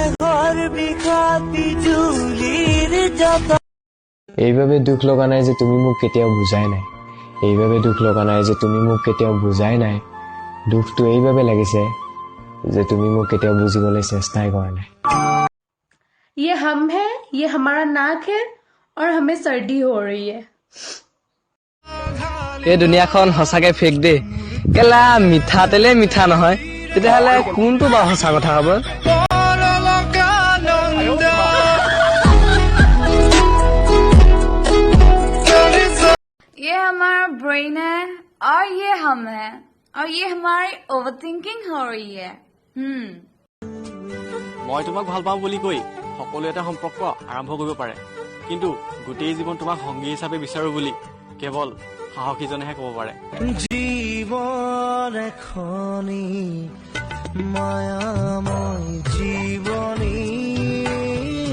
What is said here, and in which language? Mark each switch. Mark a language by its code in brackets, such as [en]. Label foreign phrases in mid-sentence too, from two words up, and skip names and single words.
[as] এইভাবে দুখ লগা নাই যে তুমি মোক কেতিয়াও বুজাই নাই এইভাবে দুখ লগা নাই যে তুমি মোক কেতিয়াও বুজাই নাই দুখটো এইভাবে লাগিছে যে তুমি মোক কেতিয়াও বুজিবলৈ চেষ্টাই কৰা নাই [hi] ये हम है ये हमारा नाक है और हमें सर्दी हो रही है [as] এই দুনিয়াখন সঁচাকে ফেক দে কেলা মিঠাতেলে মিঠা নহয় তেতিয়াহ'লে কোনটো বা সঁচা কথা হ'ব [hi] ये हमारा ब्रेन है और ये हम है और ये हमारी ओवरथिंकिंग हो रही है [as] মই তোমাক ভাল পাওঁ বুলি কৈ সকলো এটা সম্পৰ্ক আৰম্ভ কৰিব পাৰে কিন্তু গোটেই জীৱন তোমাক সংগী হিচাপে বিচাৰো বুলি কেৱল সাহসীজনেহে ক'ব পাৰে জীৱন এখনি মায়াময় জীৱনী